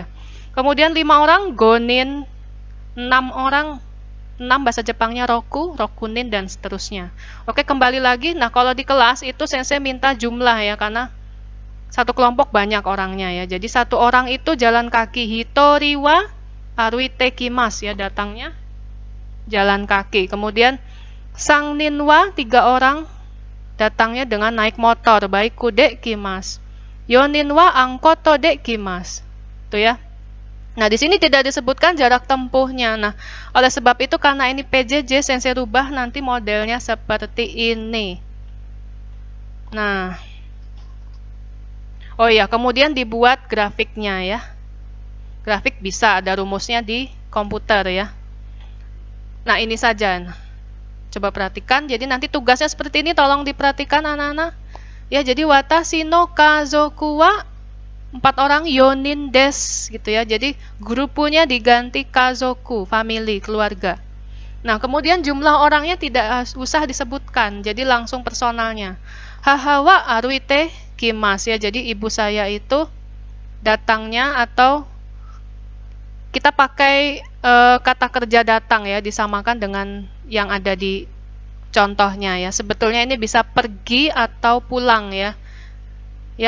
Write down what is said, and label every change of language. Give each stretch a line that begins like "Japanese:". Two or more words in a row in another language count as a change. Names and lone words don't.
Indonesian: Kemudian 5 orang gonin, 6 orang, 6 bahasa Jepangnya roku, rokunin dan seterusnya. Oke, kembali lagi. Nah, kalau di kelas itu sensei minta jumlah ya, karena satu kelompok banyak orangnya ya. Jadi 1 orang itu jalan kaki,
Japanese: hitori wa aruite kimasu ya,
Indonesian: datangnya jalan kaki. Kemudian
Japanese: sang nin wa
Indonesian: 3 orang datangnya dengan naik motor,
Japanese: baiku de kimasu. Yonin wa angkoto de kimasu.
Indonesian: Tuh ya. Nah, di sini tidak disebutkan jarak tempuhnya. Nah, oleh sebab itu karena ini PJJ, sensei rubah nanti modelnya seperti ini. Nah, oh ya, kemudian dibuat grafiknya ya. Grafik bisa ada rumusnya di komputer ya. Nah, ini saja. Coba perhatikan. Jadi nanti tugasnya seperti ini, tolong diperhatikan anak-anak. Ya, jadi
Japanese: watashi no kazoku wa
Indonesian: 4 orang
Japanese: yonin des
Indonesian: gitu ya. Jadi grupunya diganti kazoku, family, keluarga. Nah, kemudian jumlah orangnya tidak usah disebutkan, jadi langsung personalnya.
Japanese: Haha wa aruite kimasu ya.
Indonesian: Jadi ibu saya itu datangnya, atau kita pakai kata kerja datang ya, disamakan dengan yang ada di contohnya ya. Sebetulnya ini bisa pergi atau pulang ya. Ya.